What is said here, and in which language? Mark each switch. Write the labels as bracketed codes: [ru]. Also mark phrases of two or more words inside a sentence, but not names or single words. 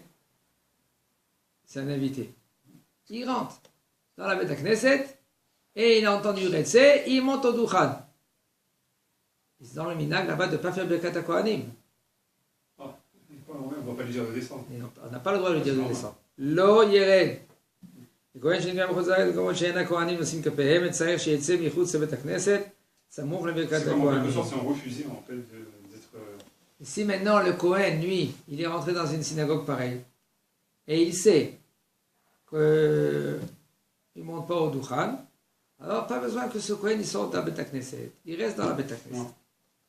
[fr] C'est un invité, il rentre dans la [he] בית כנסת [fr] et il a entendu Retzé, il monte au Duchan. C'est dans le minag là-bas de ne pas faire [he] ברכת כהנים. [fr] On ne va pas lui dire de descendre. On n'a pas le droit de lui dire de descendre. [he] לא ירד. הכהן שנקרא מחוץ-לארץ, כמובן שאין הכהנים נושאים כפיהם, מצער שיצא מחוץ לבית הכנסת, סמוך לברכת הכהנים. [fr] Si maintenant le Kohen, lui, il est rentré dans une synagogue pareille, et il sait qu'il ne monte pas au Duchan, alors pas besoin que ce Kohen il sorte de la [he] בית כנסת. [fr] Il reste dans la [he] בית כנסת.